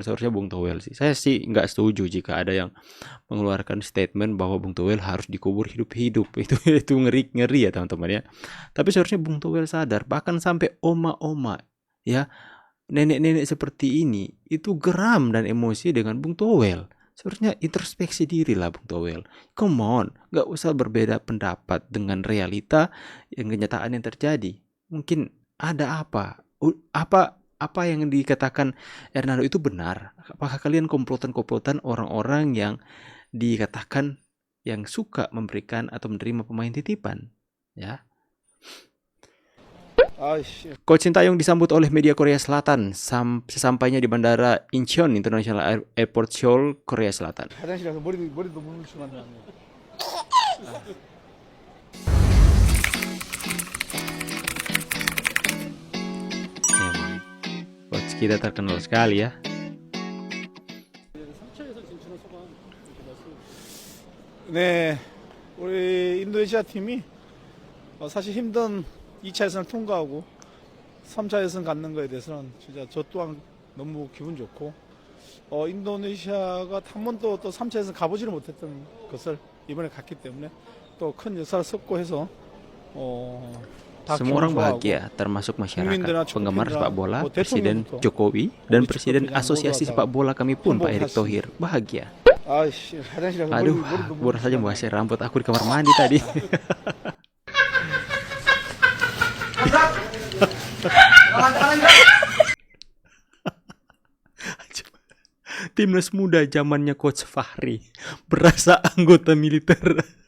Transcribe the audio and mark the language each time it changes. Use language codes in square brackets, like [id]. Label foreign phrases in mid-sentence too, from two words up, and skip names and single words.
[id] Seharusnya Bung Toel sih. Saya sih nggak setuju jika ada yang mengeluarkan statement bahwa Bung Toel harus dikubur hidup-hidup. Itu ngeri ya teman-teman ya. Tapi seharusnya Bung Toel sadar, bahkan sampai oma-oma ya, nenek-nenek seperti ini itu geram dan emosi dengan Bung Toel. Seharusnya introspeksi diri lah Bung Toel. [en] Come on, [id] nggak usah berbeda pendapat dengan realita yang kenyataan yang terjadi. Mungkin ada apa yang dikatakan Hernando itu benar? Apakah kalian komplotan-komplotan orang-orang yang dikatakan yang suka memberikan atau menerima pemain titipan? Ya. Coach Sintayong disambut oleh media Korea Selatan sesampainya di Bandara Incheon International Airport Seoul, Korea Selatan. Memang coach kita terkenal sekali ya. [ko] 네, 우리 인도네시아 팀이 사실 힘든 2차 예선을 통과하고 3차 예선 갖는 거에 대해서는 진짜 저 또한 너무 기분 좋고 인도네시아가 한 번도 또 3차 예선 가보지를 못했던 것을 이번에 갔기 때문에 또 큰 역사를 섞고 해서 [id] Semua orang bahagia, termasuk masyarakat, penggemar sepak bola, Presiden Jokowi, dan Presiden Asosiasi Sepak Bola kami pun, Pak Erick Thohir, bahagia. Aduh, baru saja membahas rambut aku di kamar mandi tadi. Timnas muda zamannya Coach Fahri berasa anggota militer.